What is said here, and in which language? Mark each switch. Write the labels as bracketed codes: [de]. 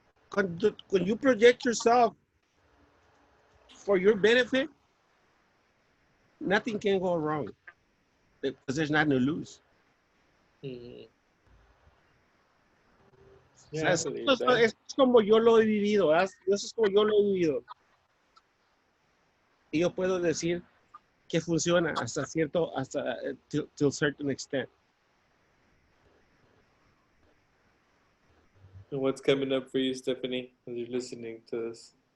[en] When you project yourself for your benefit, nothing can go wrong because there's nothing to lose. yeah, [es] O sea, [en] I believe that. [es] es como yo lo he vivido, ¿verdad? Eso es como yo lo he vivido. Y yo puedo decir que funciona hasta cierto, [en] till certain extent. And what's coming up for you, Stephanie, as you're listening to this?